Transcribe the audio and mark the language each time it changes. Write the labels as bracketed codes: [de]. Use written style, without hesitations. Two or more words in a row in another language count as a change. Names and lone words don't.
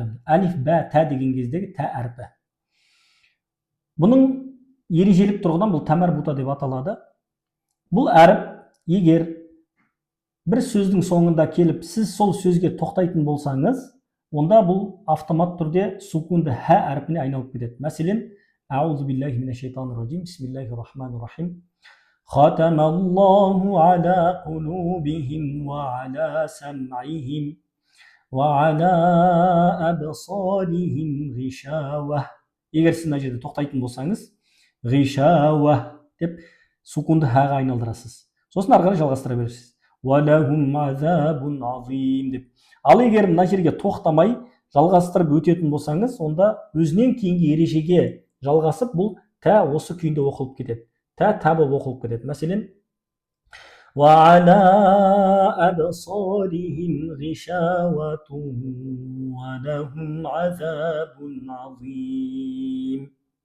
[kk] Әлиф, бә, тә деген кездегі тә әрпі. Бұның ережелік тұрғыдан бұл тәмәрбута деп аталады. Бұл әріп егер бір сөздің соңында келіп, сіз сол сөзге тоқтайтын болсаңыз, онда бұл автомат түрде сукунды хә әрпіне айналып кетеді. Мәселен, [ar] أعوذ بالله من الشيطان الرجيم، بسم الله الرحمن الرحيم. ختم الله على قلوبهم وعلى سمعهم وعلى أبصارهم غشاوة. [kk] Егер сіз мына жерде тоқтайтын болсаңыз, ғишауа деп сукунды хәға айналдырасыз. Сосын ары қарай жалғастыра бересіз. [ar] ولهم عذاب عظيم [kk] деп. Ал егер мына жерге тоқтамай жалғастырып өтетін болсаңыз, онда өзінен кейінгі ережеге жалғасып, бұл тә осы күйінде оқылып кетеді. Тә болып оқылып кетеді. Мәселен, [ar] وَعَلَى أَبْصَارِهِمْ غِشَاوَةٌ وَلَهُمْ عَذَابٌ عَظِيمٌ.